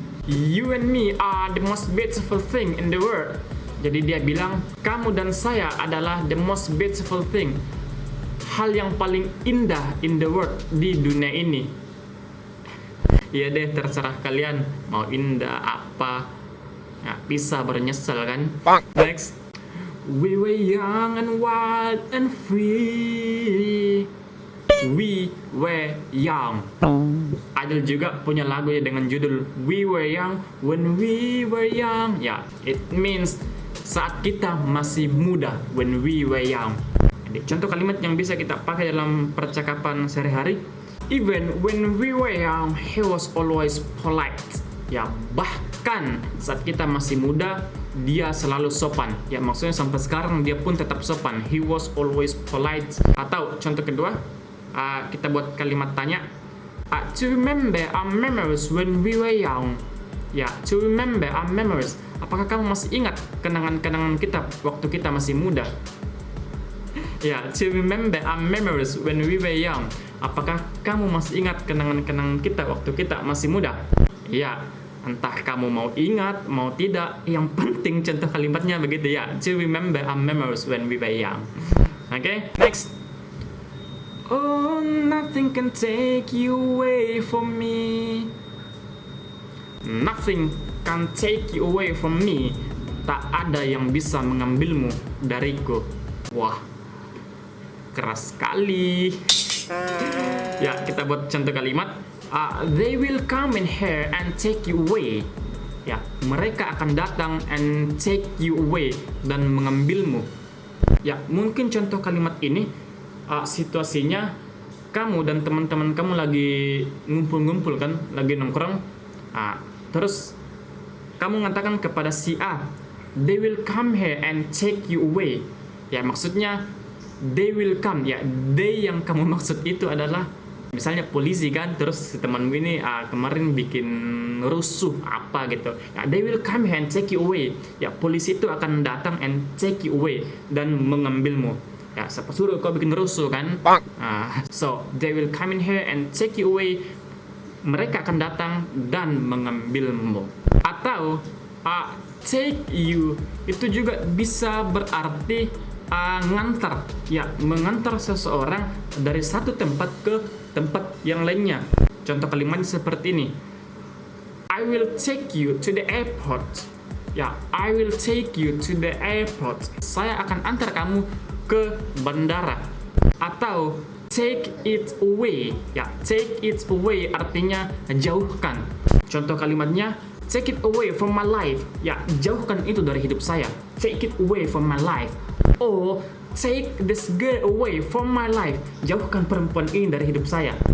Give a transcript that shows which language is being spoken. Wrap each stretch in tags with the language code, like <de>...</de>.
<en>You and me are the most beautiful thing in the world.</en> <id>Jadi dia bilang kamu dan saya adalah</id> <en>the most beautiful thing,</en> <id>hal yang paling indah</id> <en>in the world,</en> <id>di dunia ini. Iya deh, terserah kalian mau indah apa, ya, bisa bernyesel kan.</id> <en>Next, we were young and wild and free. We were young.</en> <id>Adele juga punya lagu ya dengan judul We Were Young When We Were Young.</id> <en>Ya, it means</en> <id>saat kita masih muda,</id> <en>when we were young.</en> <id>Jadi, contoh kalimat yang bisa kita pakai dalam percakapan sehari-hari.</id> <en>Even when we were young, he was always polite.</en> <id>Ya, bahkan saat kita masih muda, dia selalu sopan. Ya, maksudnya sampai sekarang dia pun tetap sopan.</id> <en>He was always polite.</en> <id>Atau contoh kedua, kita buat kalimat tanya.</id> <en>To remember our memories when we were young. Ya, to remember our memories.</en> <id>Apakah kamu masih ingat kenangan-kenangan kita waktu kita masih muda?</id> <en>Ya, to remember our memories when we were young.</en> <id>Apakah kamu masih ingat kenangan-kenangan kita waktu kita masih muda? Ya, entah kamu mau ingat, mau tidak, yang penting contoh kalimatnya begitu ya.</id> <en>To remember our memories when we were young. Oke, next. Oh, nothing can take you away from me. Nothing can take you away from me.</en> <id>Tak ada yang bisa mengambilmu dariku. Wah, keras sekali. Ya, kita buat contoh kalimat.</id> <en>They will come in here and take you away.</en> <id>Ya, mereka akan datang</id> <en>and take you away,</en> <id>dan mengambilmu. Ya, mungkin contoh kalimat ini situasinya kamu dan teman-teman kamu lagi ngumpul-ngumpul kan, lagi nongkrong. Terus kamu mengatakan kepada si A,</id> <en>they will come here and take you away.</en> <id>Ya, maksudnya</id> <en>they will come,</en> <id>ya they yang kamu maksud itu adalah misalnya polisi kan, terus si temanmu ini kemarin bikin rusuh apa gitu.</id> <en>Ya, they will come here and take you away. Ya,</en> <id>polisi itu akan datang</id> <en>and take you away,</en> <id>dan mengambilmu.</id> <en>Ya,</en> <id>siapa suruh kau bikin rusuh kan?</id> <en>So they will come in here and take you away.</en> <id>Mereka akan datang dan mengambilmu. Atau take you itu juga bisa berarti ngantar, ya mengantar seseorang dari satu tempat ke tempat yang lainnya. Contoh kalimat seperti ini.</id> <en>I will take you to the airport. Ya, I will take you to the airport.</en> <id>Saya akan antar kamu ke bandara. Atau</id> <en>take it away.</en> <id>Ya, take it away artinya jauhkan. Contoh kalimatnya,</id> <en>take it away from my life.</en> <id>Ya, jauhkan itu dari hidup saya.</id> <en>Take it away from my life. Or take this girl away from my life.</en> <id>Jauhkan perempuan ini dari hidup saya.</id>